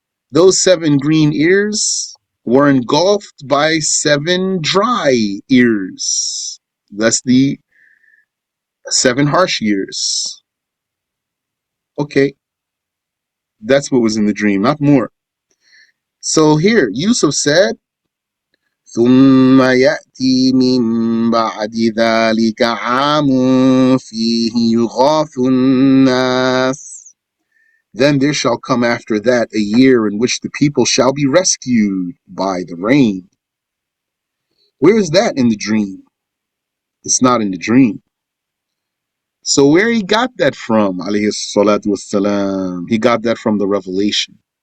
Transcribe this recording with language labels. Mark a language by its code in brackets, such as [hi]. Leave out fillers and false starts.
[en] Those 7 green ears were engulfed by 7 dry ears. That's the 7 harsh years. Okay, that's what was in the dream, not more. So here, Yusuf said, [ar] ثُمَّ يَأْتِي مِن بَعْدِ ذَلِكَ عَامٌ فِيهِ يُغَاثُ النَّاسُ. [en] Then there shall come after that a year in which the people shall be rescued by the rain. Where is that in the dream? It's not in the dream. So where he got that from, alayhi salatu wassalam, he got that from the revelation.